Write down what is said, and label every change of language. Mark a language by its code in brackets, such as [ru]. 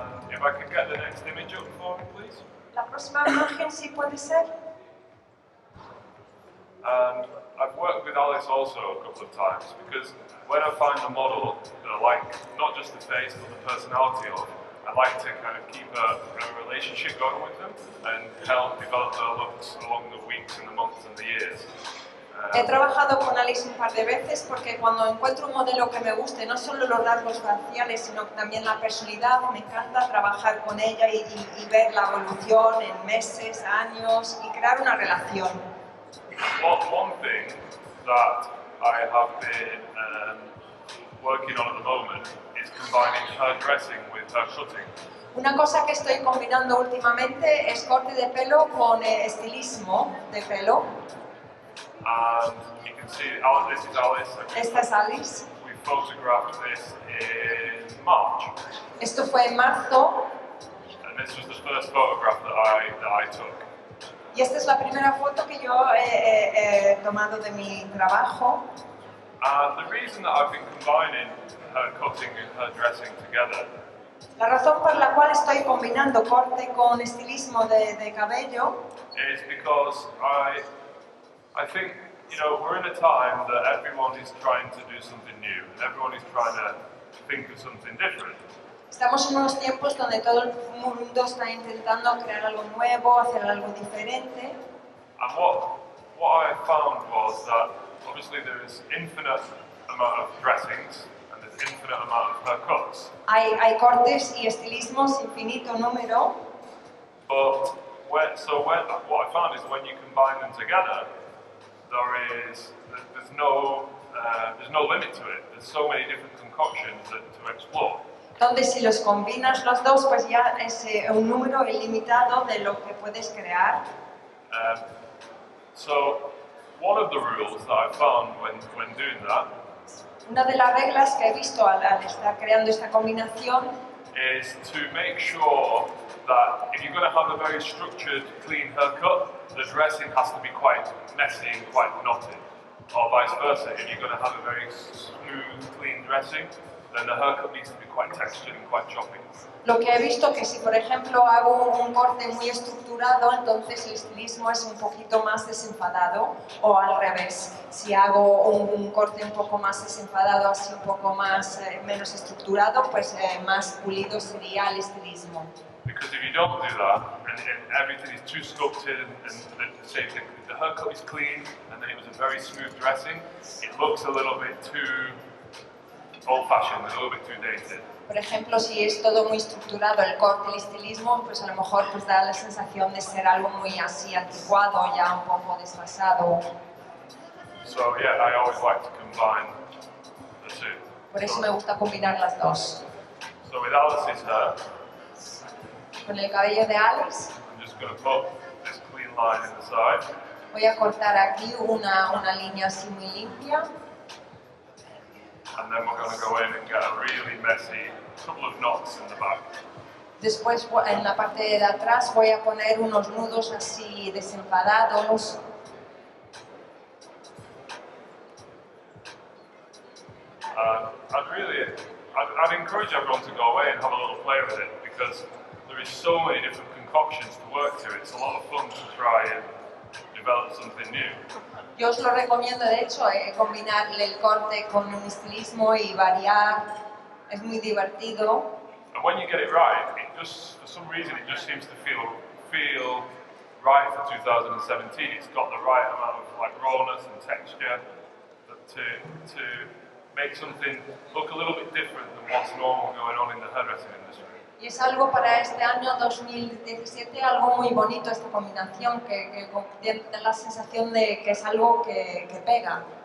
[en] If I could get the next image up for me, please. [es] La próxima imagen sí puede ser. [en] I've worked with Alice also a couple of times because when I find a model that I like not just the face but the personality of, I like to kind of keep a relationship going with them and help develop their looks along the weeks and the months and the years. [es] He trabajado con Alice un par de veces porque cuando encuentro un modelo que me guste, no solo los rasgos faciales, sino también la personalidad, me encanta trabajar con ella y ver la evolución en meses, años y crear una relación. [en] One thing that I have been working on at the moment is combining her dressing with her cutting. [es] Una cosa que estoy combinando últimamente es corte de pelo con estilismo de pelo. [en] And you can see, this is Alice. [es] Esta es Alice. [en] We photographed this in March. [es] Esto fue en marzo. [en] And this was the first photograph that I took. [es] Y esta es la primera foto que yo he tomado de mi trabajo. [en] The reason that I've been combining her cutting and her dressing together [es] La razón por la cual estoy combinando corte con estilismo de cabello [en] is because I think, you know, we're in a time that everyone is trying to do something new and everyone is trying to think of something different. [es] Estamos en unos tiempos donde todo el mundo está intentando crear algo nuevo, hacer algo diferente. [en] And what I found was that obviously there is infinite amount of dressings and there's infinite amount of haircuts. [es] Hay cortes y estilismos infinito número. [en] But what I found is when you combine them together, there's no limit to it. There's so many different concoctions to explore. [es] Donde si los combinas los dos, pues ya es un número ilimitado de lo que puedes crear. [en] So one of the rules that I found when doing that [es] Una de las reglas que he visto al estar creando esta combinación [en] is to make sure that if you're going to have a very structured, clean haircut, the dressing has to be quite messy and quite knotted. Or vice versa, if you're going to have a very smooth, clean dressing, then the haircut needs to be quite textured and quite choppy. [es] Lo que he visto que si por ejemplo hago un corte muy estructurado, entonces el estilismo es un poquito más desenfadado, o al revés, si hago un corte un poco más desenfadado, así un poco más menos estructurado, pues más pulido sería el estilismo. [en] Because if you don't do that, and everything is too sculpted, and say the haircut is clean, and then it was a very smooth dressing, it looks a little bit too old-fashioned, a little bit too dated. [es] Por ejemplo, si es todo muy estructurado, el corte, el estilismo, pues a lo mejor pues da la sensación de ser algo muy así anticuado, ya un poco desfasado. [en] So yeah, I always like to combine the two. [es] Por eso me gusta combinar las dos. [en] So with Alice's hair, [es] Con el cabello de Alice, [en] I'm just going to put this clean line in the side. [es] voy a cortar aquí una línea así muy limpia. [en] And then we're going to go in and get a really messy couple of knots in the back. [es] Después en la parte de atrás voy a poner unos nudos así desenfadados. [en] I'd encourage everyone to go away and have a little play with it because there is so many different concoctions to work to. It's a lot of fun to try and develop something new. [es] Yo os lo recomiendo, de hecho, combinar el corte con un estilismo y variar. Es muy divertido. [en] And when you get it right, it just, for some reason, it just seems to feel right for 2017. It's got the right amount of like rawness and texture to make something look a little bit different than what's normal going on in the hairdressing industry. [es] Y es algo para este año 2017, algo muy bonito esta combinación, que tiene la sensación de que es algo que pega.